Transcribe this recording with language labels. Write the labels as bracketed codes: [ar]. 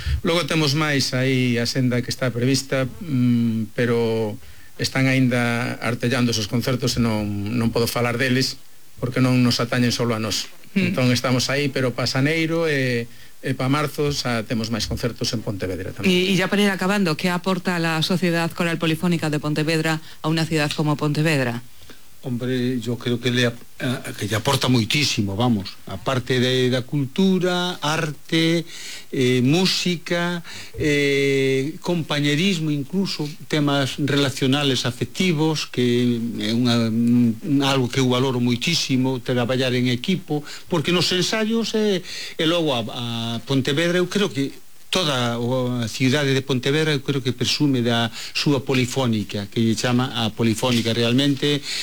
[gl] Logo temos máis aí a senda que está prevista, pero están aínda artellando esos concertos e non podo falar deles porque non nos atañen solo a nós. Entón estamos aí, pero pa xaneiro e pa marzo xa temos máis concertos en Pontevedra tamén. E ya para ir acabando, que aporta a Sociedade Coral Polifónica de Pontevedra a unha cidade como Pontevedra? [es] Hombre, yo creo que le aporta moitísimo, vamos. [gl] A parte da cultura, arte, música, compañerismo, incluso temas relacionales, afectivos, que é algo que eu valoro moitísimo, traballar en equipo, porque nos ensaios e logo a Pontevedra, eu creo que toda a cidade de Pontevedra eu creo que presume da súa polifónica, que lle chama a polifónica realmente.